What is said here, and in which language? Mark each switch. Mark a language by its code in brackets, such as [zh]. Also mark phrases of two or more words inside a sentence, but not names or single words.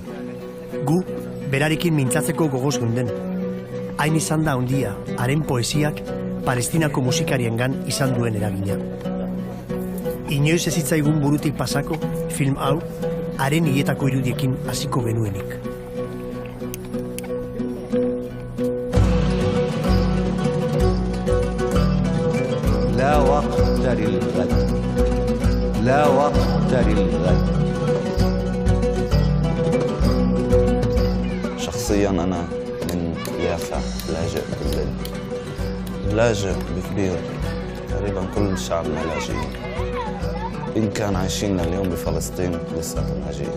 [eu] Gu, berarekin mintzatzeko gogoz geunden. Hain izan da handia, haren poesiak Palestinako musikariengan izan duen eragina. Inoiz ez zitzaigun burutik pasako, film hau, haren hiletako irudiekin hasiko genuenik. [ar] لا وقت للغد لا وقت للغد شخصيا أنا من يافا لاجئ بالليل لاجئ بكبير تقريبا كل شعبنا لاجئين إن كان عايشين اليوم بفلسطين لساتهم لاجئين.